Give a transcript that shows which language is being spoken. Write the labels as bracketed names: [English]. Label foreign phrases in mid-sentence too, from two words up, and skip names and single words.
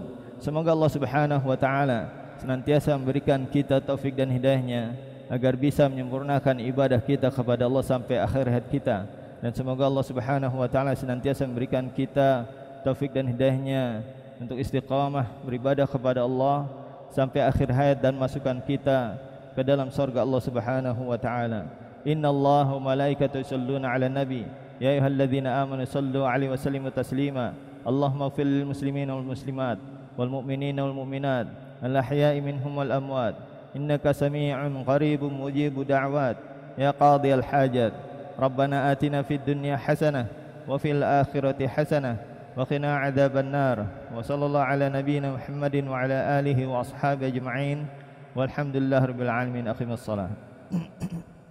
[Indonesian] Semoga Allah [Arabic] سبحانه وتعالى [Indonesian] senantiasa memberikan kita taufik dan hidayahnya agar bisa menyempurnakan ibadah kita kepada Allah sampai akhir hayat kita. Dan semoga Allah [Arabic] سبحانه وتعالى [Indonesian] senantiasa memberikan kita taufik dan hidayahnya untuk istiqamah beribadah kepada Allah sampai akhir hayat, dan masukkan kita ke dalam surga Allah [Arabic] سبحانه وتعالى. إن الله وملائكته يصلون على النبي يا أيها الذين آمنوا صلوا عليه وسلموا تسليما. اللهم اغفر للمسلمين والمسلمات والمؤمنين والمؤمنات الأحياء منهم والأموات إنك سميع قريب مجيب الدعوات يا قاضي الحاجات. ربنا آتنا في الدنيا حسنة وفي الآخرة حسنة وقنا عذاب النار. وصلى الله على نبينا محمد وعلى آله وأصحابه أجمعين. والحمد لله رب العالمين. أقيموا الصلاة.